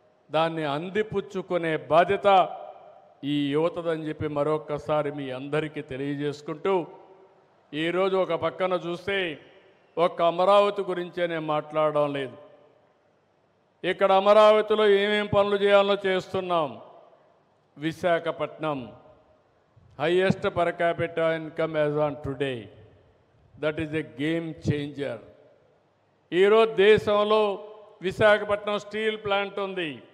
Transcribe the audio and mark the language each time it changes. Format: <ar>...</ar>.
<te>దాన్ని అందిపుచ్చుకునే బాధ్యత ఈ యువతదని చెప్పి మరొక్కసారి మీ అందరికీ తెలియజేసుకుంటూ, ఈరోజు ఒక పక్కన చూస్తే ఒక్క అమరావతి గురించే నేను మాట్లాడడం లేదు. ఇక్కడ అమరావతిలో ఏమేం పనులు చేయాలో చేస్తున్నాం.</te> <en>Visakhapatnam highest per capita income as on today. That is a game changer.</en> <te>ఈరోజు దేశంలో విశాఖపట్నం స్టీల్ ప్లాంట్ ఉంది.</te>